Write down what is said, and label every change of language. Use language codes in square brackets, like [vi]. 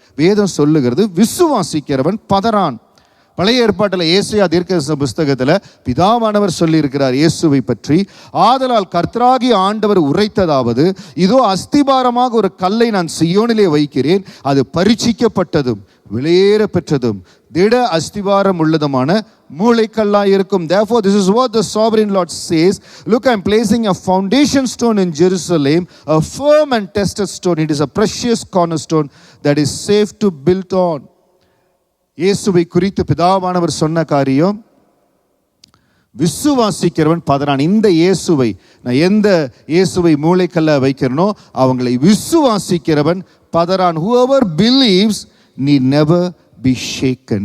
[ta] வேதம் சொல்லுகிறது, விசுவாசிக்கிறவன் பதறான். பழைய ஏற்பாட்டில் ஏசாயா தீர்க்கதரிசன புஸ்தகத்தில் பிதாவானவர் சொல்லியிருக்கிறார் இயேசுவை பற்றி. ஆதலால் கர்த்தராகிய ஆண்டவர் உரைத்ததாவது, இதோ அஸ்திபாரமாக ஒரு கல்லை நான் சீயோனிலே வைக்கிறேன், அது பரீட்சிக்கப்பட்டதும் விலையேற பெற்றதும் திட அஸ்திவாரம் உள்ளதுமான மூளைக்கல்லாய் இருக்கும். [en] Therefore this is what the sovereign Lord says, look, I am placing a foundation stone in Jerusalem, a firm and tested stone. It is a precious cornerstone that is safe to build on. [ta] இயேசுவை குறித்து பிதாவானவர் சொன்ன காரியம், விசுவாசிக்கிறவன் பதறான். இந்த இயேசுவை, நான் எந்த இயேசுவை மூளைக்கல்ல வைக்கிறனோ அவங்களை விசுவாசிக்கிறவன் பதறான். [en] Whoever believes need never be shaken.